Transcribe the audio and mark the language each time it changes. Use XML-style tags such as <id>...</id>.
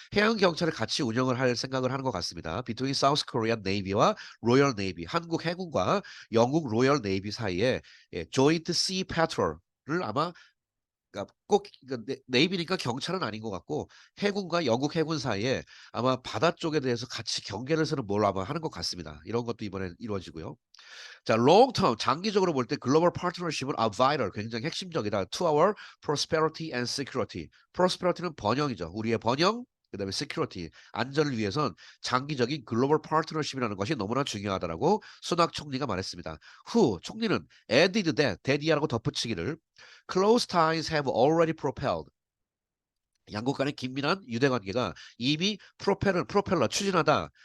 <ko>해양 경찰을 같이 운영을 할 생각을 하는 것 같습니다.</ko> <en>Between South Korean Navy</en> <ko>와 Royal Navy, 한국 해군과 영국 로열 네이비 사이에 예,</ko> <en>joint sea patrol</en> <ko>을 아마 그러니까 꼭 네이비니까 경찰은 아닌 것 같고 해군과 영국 해군 사이에 아마 바다 쪽에 대해서 같이 경계를 서는 뭘 아마 하는 것 같습니다. 이런 것도 이번에 이루어지고요. 자, long term 장기적으로 볼 때 글로벌 파트너십은</ko> <en>are vital</en> <ko>굉장히 핵심적이다.</ko> <en>To our prosperity and security.</en> <ko>prosperity는 번영이죠. 우리의 번영 그다음에 security 안전을 위해선 장기적인 글로벌 파트너십이라는 것이 너무나 중요하다라고 수낙 총리가 말했습니다. 후 총리는</ko> <en>added that</en> <ko>이라고 덧붙이기를</ko> <en>close ties have already propelled</en> <ko>양국 간의 긴밀한 유대 관계가 이미 프로펠러 추진하다.</ko>